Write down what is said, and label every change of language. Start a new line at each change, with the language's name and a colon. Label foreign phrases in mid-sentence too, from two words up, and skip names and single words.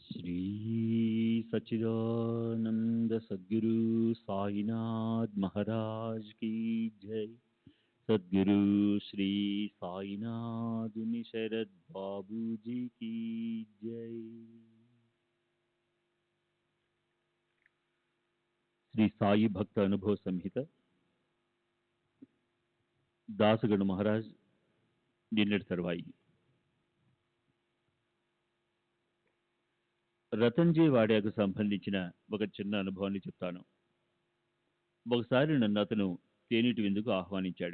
Hindi: श्री सच्चिदानंद सद्गुरु साईनाथ महाराज की जय। सद्गुरु श्री साईनाथ शरद बाबू जी की जय।
Telugu: श्री साई भक्त अनुभव संहित దాసగణ మహారాజ్ నిన్నటి తర్వాయి రతన్జీ వాడ్యాకు సంబంధించిన ఒక చిన్న అనుభవాన్ని చెప్తాను. ఒకసారి నన్ను అతను తేనీటి విందుకు ఆహ్వానించాడు.